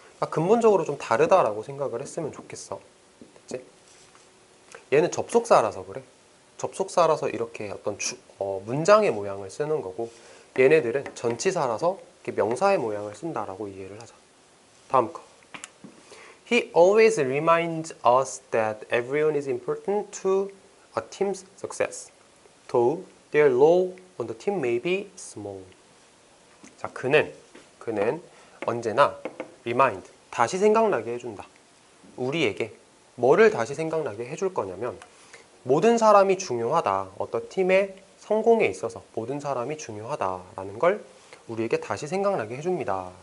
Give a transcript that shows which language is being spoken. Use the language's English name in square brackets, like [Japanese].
[Korean] 그러니까 근본적으로 좀 다르다라고 생각을 했으면 좋겠어. 됐지? 얘는 접속사라서 그래. 접속사라서 이렇게 어떤 문장의 모양을 쓰는 거고, 얘네들은 전치사라서 이렇게 명사의 모양을 쓴다라고 이해를 하자. 다음 거. [English] He always reminds us that everyone is important to a team's success, though their role on the team may be small. [Korean] 자, 그는 언제나 remind, 다시 생각나게 해준다. 우리에게 뭐를 다시 생각나게 해줄 거냐면 모든 사람이 중요하다. 어떤 팀의 성공에 있어서 모든 사람이 중요하다라는 걸 우리에게 다시 생각나게 해줍니다.